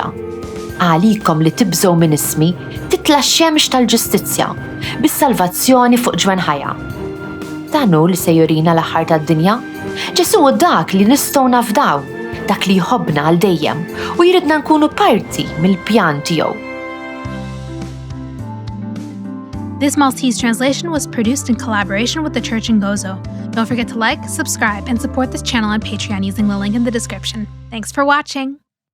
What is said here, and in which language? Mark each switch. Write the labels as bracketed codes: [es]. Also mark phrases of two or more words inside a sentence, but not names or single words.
[mt] Għalikom li tibżgħu minn ismi titla' x-xemx tal-ġustizzja bis-salvazzjoni fuq ġwen ħajja. Dan hu li se jurina l-aħħar tad-dinja. Ġesu hu dak li nistgħu nafdaw, dak li jħobbna għal dejjem u jridna nkunu parti mill-pjan tiegħu. [en] This Maltese translation was produced in collaboration with the Church in Gozo. Don't forget to like, subscribe, and support this channel on Patreon using the link in the description. Thanks for watching!